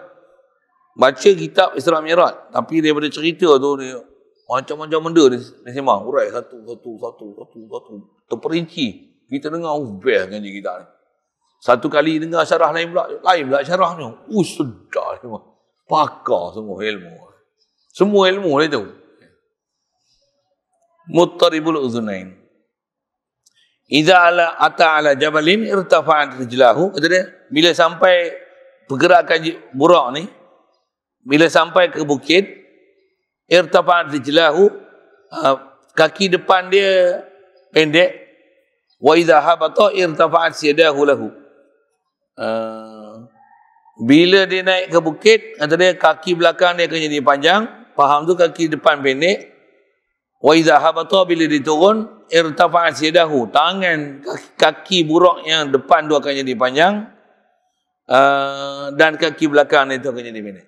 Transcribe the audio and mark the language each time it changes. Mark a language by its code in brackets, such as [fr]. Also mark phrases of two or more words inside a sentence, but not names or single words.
[ms] Baca kitab Isra Mi'raj, tapi daripada cerita tu dia macam-macam benda dia sembang, urai satu terperinci. Kita dengar best ngaji kita ni. Satu kali dengar syarah lain pula syarahnya. Sedar semua. Pakar semua ilmu. Semua ilmu dia tu. [ar] مضطرب الأذنين. إذا أتى على جبل ارتفعت رجلاه. [ms] Kata dia, bila sampai pergerakan buraq ni, bila sampai ke bukit, [ar] ارتفعت رجلاه, [ms] kaki depan dia pendek. [ar] وإذا هبط ارتفعت يداه له. [ms] Bila dia naik ke bukit, kata dia kaki belakang dia akan jadi panjang. Faham tu, kaki depan pendek. [ar] وإذا هبط [ms] bila diturun [ar] ارتفعت يداه, [ms] tangan kaki buruk yang depan tu akan jadi panjang, dan kaki belakang itu akan jadi pendek.